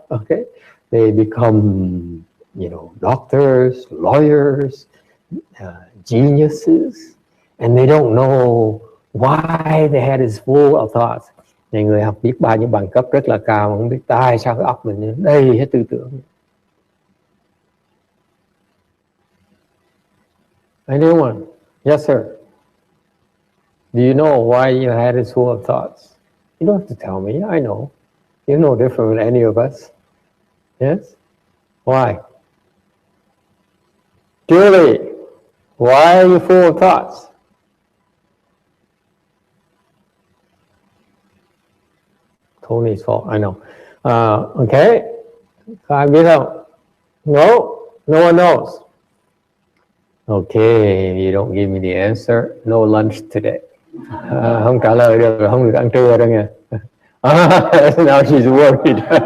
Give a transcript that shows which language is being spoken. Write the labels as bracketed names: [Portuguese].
[English] Okay, they become, you know, doctors, lawyers, geniuses, and they don't know why their head is full of thoughts. [Vietnamese] Này người học biết bao nhiêu bằng cấp rất là cao mà không biết tại sao cái óc mình đầy hết tư tưởng. [English] Anyone? Yes, sir. Do you know why your head is full of thoughts? You don't have to tell me. I know. You're no different than any of us. Yes? Why? Julie, why are you full of thoughts? Tony's fault, I know. Okay. [Vietnamese] Ai biết không? [English] No, no one knows. Okay, you don't give me the answer. No lunch today. [Vietnamese] Không trả lời được, không được ăn trưa đâu nha. [English] Now she's worried.